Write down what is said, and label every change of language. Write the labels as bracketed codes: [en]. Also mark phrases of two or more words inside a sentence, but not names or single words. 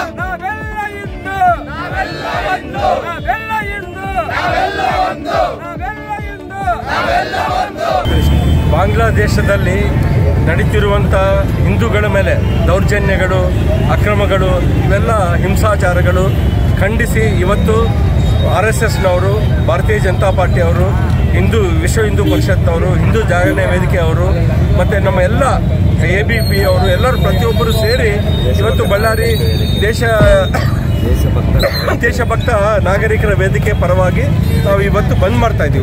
[kn] ನಾವೆಲ್ಲ ಹಿಂದು, ನಾವೆಲ್ಲ ಒಂದು, ನಾವೆಲ್ಲ ಹಿಂದು, ನಾವೆಲ್ಲ ಒಂದು, ನಾವೆಲ್ಲ ಹಿಂದು, ನಾವೆಲ್ಲ ಒಂದು. ಬಾಂಗ್ಲಾದೇಶದಲ್ಲಿ ನಡೆಯುತ್ತಿರುವಂತ ಹಿಂದೂಗಳ ಮೇಲೆ ದೌರ್ಜನ್ಯಗಳು, ಅಕ್ರಮಗಳು, ಇವೆಲ್ಲ ಹಿಂಸಾಚಾರಗಳು ಖಂಡಿಸಿ ಇವತ್ತು RSSನವರು, ಭಾರತೀಯ ಜನತಾ ಪಾರ್ಟಿಯವರು, ವಿಶ್ವ ಹಿಂದೂ ಪರಿಷತ್ನವರು, ಹಿಂದೂ ಜಾಗರಣೆ ವೇದಿಕೆ ಅವರು ಮತ್ತು ನಮ್ಮ ಎಲ್ಲ ABP ಅವರು ಎಲ್ಲರೂ ಪ್ರತಿಯೊಬ್ಬರು ಸೇರಿ ಇವತ್ತು ಬಳ್ಳಾರಿ ದೇಶಭಕ್ತ ನಾಗರಿಕರ ವೇದಿಕೆ ಪರವಾಗಿ ನಾವು ಇವತ್ತು ಬಂದ್ ಮಾಡ್ತಾ ಇದ್ದೀವಿ.